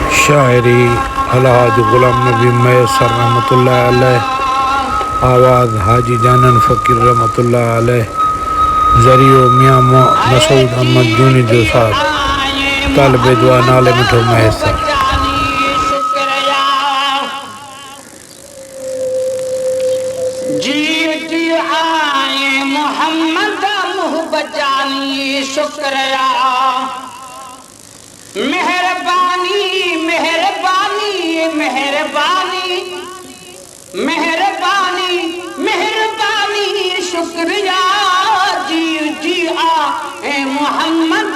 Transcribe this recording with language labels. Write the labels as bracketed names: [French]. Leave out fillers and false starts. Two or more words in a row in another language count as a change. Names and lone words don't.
[Sindhi] शायरी अलहाज गुलाम नबी मैसर रहमतुल्लाह अलैह, आवाज़ हाजी जानन फ़कीर रहमतुल्लाह अलैह, ज़रियो मियाँ मसूद अहमद जूनी जो साहब, तालिब दुआ नाले मिठो मैसर। शुक्रिया मेहरबानी मेहरबानी मेहरबानी मेहरबानी मेहरबानी शुक्रिया जी जी ए मोहम्मद